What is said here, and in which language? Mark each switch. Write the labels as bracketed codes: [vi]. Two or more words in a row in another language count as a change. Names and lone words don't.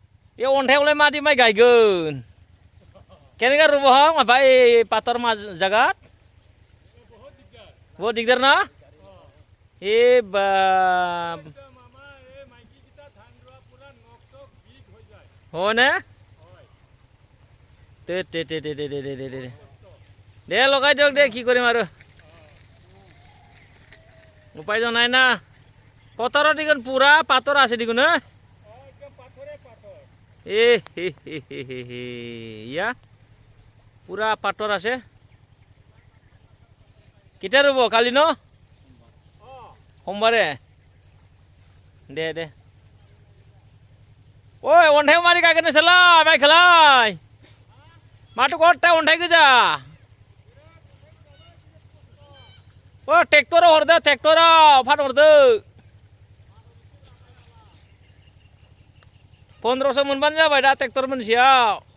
[brx] ए अन्थायावलाय मादि माइ गायगोन केनेगा रुबहं ओमफ्राय पाथर मा जागात बहुत दिगदार ना ए बा হয়নে [as] দে লগাই দিয়ক দে কি কৰিম আৰু উপায়তো নাই না পথাৰত দেখোন পুৰা পাথৰ আছে দেখোন এ ইয়া পুৰা পাথৰ আছে কেতিয়া ৰুব কালি ন সোমবাৰে দে দে ওই [brx] अन्थाय मारि गायगोन नोंसोरलाय माइखौलाय माथो गथाय अन्थाय गोजा ओ ट्रेक्टराव हरदो ट्रेक्टराव फानहरदो 1500 मोनबानो जाबाय दा ट्रेक्टर मोनसेयाव